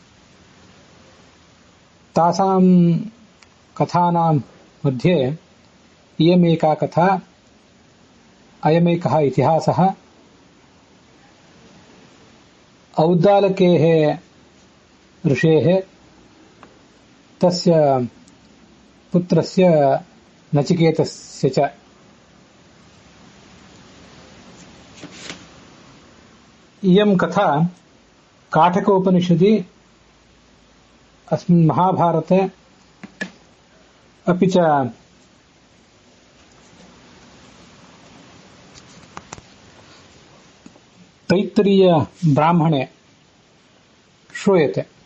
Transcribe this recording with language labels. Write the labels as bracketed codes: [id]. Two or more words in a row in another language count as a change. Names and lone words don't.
[sa] ತಾಸಾಂ ಕಥಾನಾಂ ಮಧ್ಯೆ ಇಯಮೇಕಾ ಕಥಾ, ಅಯಮೇಕಃ ಇತಿಹಾಸಃ. ಔದ್ದಾಲಕೇಃ ಋಷೇಃ ತಸ್ಯ ಪುತ್ರಸ್ಯ ನಚಿಕೇತಸ್ಯ ಚ. इयं कथा काठकोपनिषदि अस्मिन् महाभारते अपि च तैत्तिरीय ब्राह्मणे श्रूयते.